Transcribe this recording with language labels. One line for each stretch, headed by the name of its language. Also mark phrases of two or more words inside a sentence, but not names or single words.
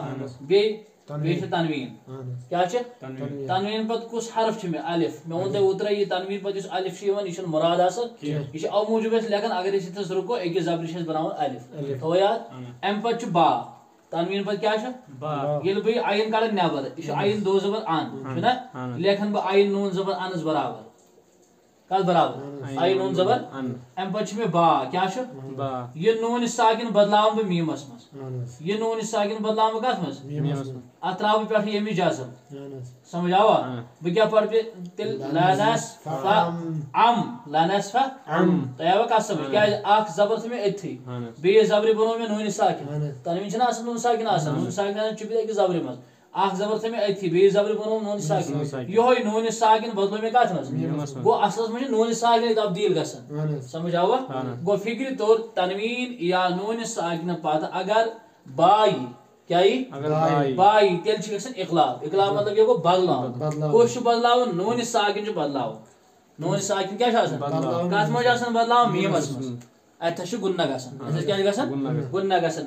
Kashmiri: بیٚیہِ چھُ تنوین. کیا چھُ؟ تنوین پتہٕ کُس حرف چھُ مےٚ؟ الف. مےٚ ووٚن تۄہہِ اوترے یہِ تنوین پتہٕ یُس الف چھُ یِوان یہِ چھُنہٕ مُراد آسان. یہِ چھُ اَوٕ موٗجوٗب أسۍ لیکھان اگر أسۍ ییٚتھس رُکو أکِس زبرِ چھِ أسۍ بناوان الف. تھوو یاد؟ امہِ پتہٕ چھُ با. تنوین پتہٕ کیا چھُ؟ ییٚلہِ بہٕ یہِ عین کڑن نٮ۪بر، یہِ چھُ عین دو زبر ان چھُنہ؟ لیکھن بہٕ عین نون زبر انس برابر. کتھ برابر؟ عین نون زبر. امہِ پتہٕ چھُ مےٚ با. کیا چھُ؟ یہِ نون ساکن بدلاون بہٕ میٖمس منٛز. یہِ نون ساکن بدلاون بہٕ کتھ منٛز؟ اتھ تراو بہٕ پٮ۪ٹھٕ ییٚمِچ جزم. سمجھ آوا؟ بہٕ کیٛاہ پرٕ تیٚلہِ؟
Arabic: لنس ف ام. لنس ف ام.
Kashmiri: تۄہہِ آوا کتھ سمجھ؟ کیٛازِ اکھ زبر تھٲو مےٚ أتتھٕے، بیٚیِس زبرِ بنوو مےٚ نون ساکن. تنوین چھُنہ آسان نون ساکن آسان. نون ساکن چُپتھ أکِس زبرِ منٛز. اکھ زبر تھٲو مےٚ أتتھٕے، بیٚیِس زبرِ بنوو نون ساکن. یہوے نون ساکن بدلو مےٚ کتھ منٛز؟ گوٚو اصلس منٛز چھِ نون ساکن تبدیل گژھان. سمجھ آوا؟ گوٚو فکرِ طور تنوین یا نون ساکنہ پتہٕ اگر با یی، کیا یی؟ با یی تیٚلہِ چھُ گژھان اقلاب. اقلاب مطلب کیٛاہ گوٚو؟ بدلاوُن. کُس چھُ بدلاوُن؟ نون ساکن چھُ بدلاوُن. نون ساکن کیٛاہ چھُ آسان؟ کتھ منٛز چھُ آسان بدلاوُن؟ میٖمس منٛز. اتھس چھُ گُنہ گژھان. اتھس کیٛاہ چھُ گژھان؟ گُنہ گژھان.